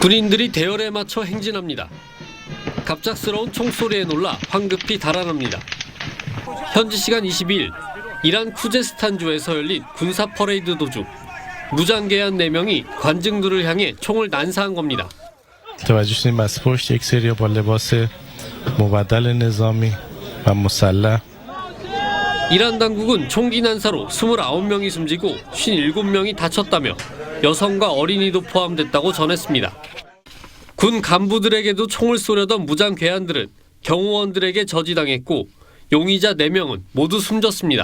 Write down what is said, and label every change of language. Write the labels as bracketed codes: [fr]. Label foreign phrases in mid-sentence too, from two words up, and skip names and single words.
[ko] 군인들이 대열에 맞춰 행진합니다. 갑작스러운 총소리에 놀라 황급히 달아납니다. 현지 시간 22일 이란 쿠제스탄주에서 열린 군사 퍼레이드 도중 무장개한 4명이 관중들을 향해 총을 난사한 겁니다. [fa] توجه شدیم بس پشت یک سری با لباس مبدل نظامی و مسلح [ko] 이란 당국은 총기 난사로 29명이 숨지고 57명이 다쳤다며 여성과 어린이도 포함됐다고 전했습니다. 군 간부들에게도 총을 쏘려던 무장 괴한들은 경호원들에게 저지당했고 용의자 4명은 모두 숨졌습니다.